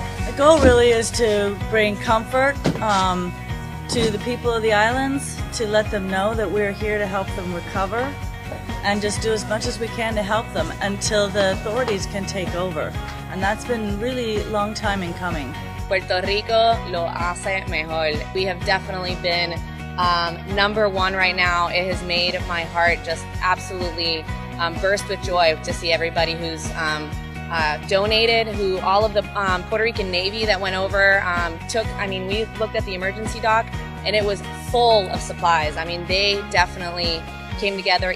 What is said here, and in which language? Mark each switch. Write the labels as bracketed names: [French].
[English] The goal really is to bring comfort to the people of the islands, to let them know that we're here to help them recover and just do as much as we can to help them until the authorities can take over. And that's been really long time in coming. [Spanish] Puerto Rico lo hace mejor. [English] We have definitely been #1 right now. It has made my heart just absolutely burst with joy to see everybody who's donated, who all of the Puerto Rican Navy that went over took. I mean, we looked at the emergency dock and it was full of supplies. I mean, they definitely came together.